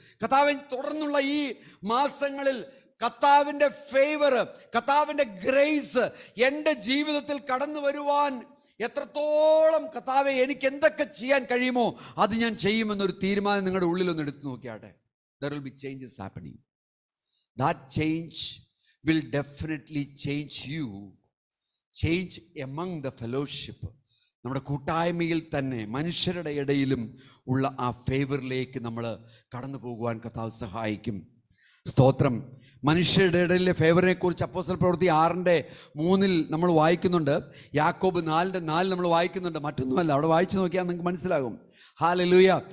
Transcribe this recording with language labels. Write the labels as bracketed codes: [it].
[ml] കർത്താവിൻ തുടർന്നുള്ള ഈ മാസങ്ങളിൽ കർത്താവിന്റെ ഫേവർ, കർത്താവിന്റെ ഗ്രേസ് എൻ്റെ ജീവിതത്തിൽ കടന്നു വരുവാൻ എത്രത്തോളം കർത്താവെ എനിക്ക് എന്തൊക്കെ ചെയ്യാൻ കഴിയുമോ അത് ഞാൻ ചെയ്യുമെന്നൊരു തീരുമാനം നിങ്ങളുടെ ഉള്ളിലൊന്ന് എടുത്തു നോക്കിയാട്ടെ. [en] There will be changes happening. That change will definitely change you, change among the fellowship. [ml] നമ്മുടെ കൂട്ടായ്മയിൽ തന്നെ മനുഷ്യരുടെ ഇടയിലും ഉള്ള ആ ഫേവറിലേക്ക് നമ്മൾ കടന്നു പോകുവാൻ കർത്താവ് സഹായിക്കും. സ്തോത്രം. മനുഷ്യരുടെ ഇടയിലെ ഫേവറിനെ കുറിച്ച് അപ്പോസ്തല പ്രവൃത്തി 6:3 നമ്മൾ വായിക്കുന്നുണ്ട്. യാക്കോബ് 4:4 നമ്മൾ വായിക്കുന്നുണ്ട്. മറ്റൊന്നുമല്ല, അവിടെ വായിച്ചു നോക്കിയാൽ നിങ്ങൾക്ക് മനസ്സിലാകും. ഹല്ലേലൂയ.